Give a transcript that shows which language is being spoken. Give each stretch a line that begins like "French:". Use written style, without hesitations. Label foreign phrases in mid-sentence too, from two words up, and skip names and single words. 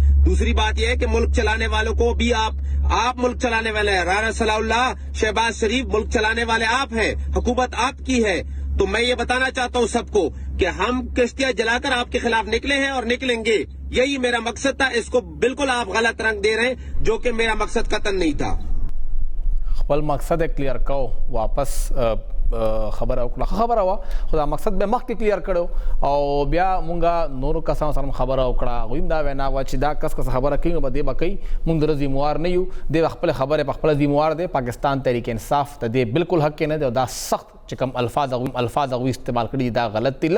Urdu: دوسری بات یہ ہے کہ ملک چلانے والوں کو بھی آپ ملک چلانے والے ہیں، رانا سلاءاللہ شہباز شریف ملک چلانے والے آپ ہیں، حکومت آپ کی ہے. تو میں یہ بتانا چاہتا ہوں سب کو کہ ہم کشتیاں جلا کر آپ کے خلاف نکلے ہیں اور نکلیں گے، یہی میرا مقصد تھا. اس کو بالکل آپ غلط رنگ دے رہے ہیں جو کہ میرا مقصد قطعاً نہیں تھا.
Pashto: خپل مقصد کلیر کو واپس خبره وکړه خبره وه خو دا مقصد به مخکې کلیر کړو او بیا مونږه نورو کسانو سره خبره وکړه هغوی هم دا وینا وه چې دا کس خبره کوي نو به دې به کوي مونږ د ذموار نه یو دی به خپلې خبرې په خپله ذموار دی پاکستان تحریک انصاف د دې بالکل حق کې نه دی او دا سخت چې کوم الفاظ هغوی استعمال کړي دا غلط دي.